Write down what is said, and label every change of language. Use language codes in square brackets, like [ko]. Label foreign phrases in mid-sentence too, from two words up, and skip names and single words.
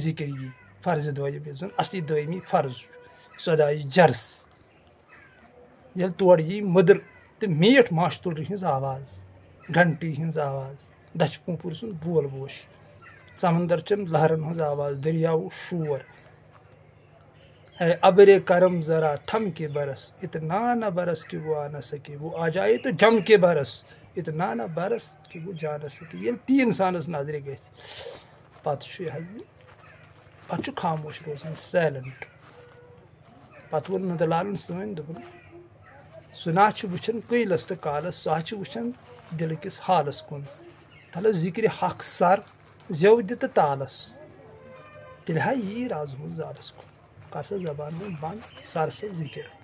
[ks] ذکر یی فرض دٲیِم یُس زن اصلی دٲیمی فرض چھُ صداے جرس ییٚلہِ تورٕ یی مٔدٕر تہٕ میٖٹھ ماچھ تُلرِ ہٕنٛز آواز گھنٹی ہٕنٛز آواز دچھ پوٗپُر سُنٛد بول بوش سمندر چن لہرن ہٕنٛز آواز دریاوُک شور [ur] اے ابرے کرم ذرا تھم کے برس اتنا نہ برس کہ وہ آ نہ سکے وہ آ جائے تو جم کے برس اتنا نہ برس کہ وہ جا نہ سکے [ks] ییٚلہِ تی انسانس نظرِ گژھِ پتہٕ چھُ یہِ حظ یہِ پتہٕ چھُ خاموش روزان سایلنٹ پتہٕ ووٚن نُدلالن سٲنۍ دوٚپُن سُنا چھُ وٕچھان قۭلس تہٕ کالس سُہ چھُ وٕچھان دِلہٕ کِس حالس کُن تلہٕ ذِکرِ حق سر زٮ۪و دِ تہٕ تالس تیٚلہِ ہا یی رازمُت زالس کُن کر سا زبان منٛز بنٛد سر سا ذِکر